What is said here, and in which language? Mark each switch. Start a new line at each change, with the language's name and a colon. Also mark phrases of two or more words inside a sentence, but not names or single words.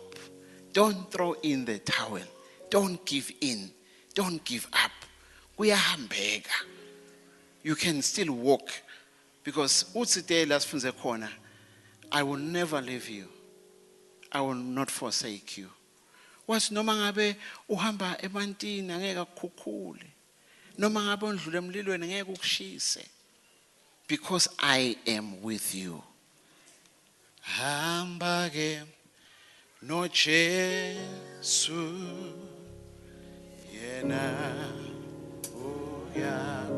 English: Don't throw in the towel. Don't give in. Don't give up. Uyahambeka. You can still walk. Because I will never leave you. I will not forsake you.
Swati: Wathi noma ngabe uhamba emantini angeke akukhukhule. Noma ngabe undlule emlilweni angeke ukushise.
English: Because I am with you.
Swati: Hamba ke no Jesu yena uya.